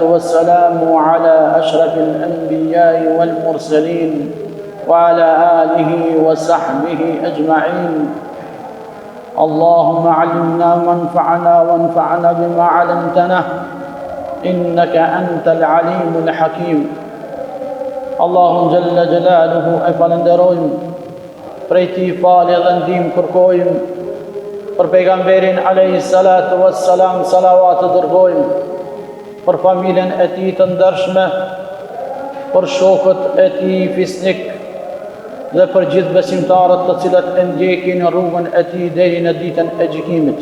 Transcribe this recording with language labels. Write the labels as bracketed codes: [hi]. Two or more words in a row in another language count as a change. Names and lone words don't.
[ar] والسلام على أشرف الأنبياء والمرسلين وعلى آله وصحبه أجمعين اللهم علمنا وانفعنا وانفعنا بما علمتنا إنك أنت العليم الحكيم اللهم جل جلاله [sq] e falenderojmë prej ti falje dhe ndihmë kërkojmë për pejgamberin [ar] عليه الصلاة والسلام [sq] salavat të dërgojmë për familjen e tij të ndershme për shokët e tij fisnik dhe për gjithë besimtarët të cilët e ndjekin rrugën e tij deri në ditën e gjykimit.